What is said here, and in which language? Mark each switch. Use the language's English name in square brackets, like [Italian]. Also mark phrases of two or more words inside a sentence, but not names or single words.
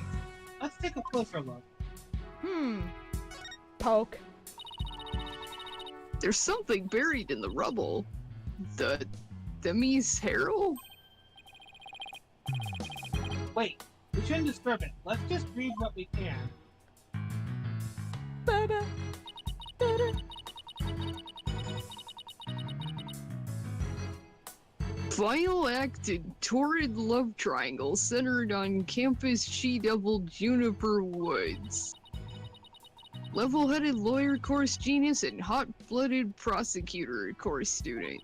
[English] Let's take a closer look. Poke. There's something buried in the rubble. The Demi's Herald? Wait, we shouldn't disturb it. Let's just read what we can. Ba-da. Ba-da. Final act in torrid love triangle centered on campus she-devil Juniper Woods. Level-headed lawyer course genius and hot-blooded prosecutor course student.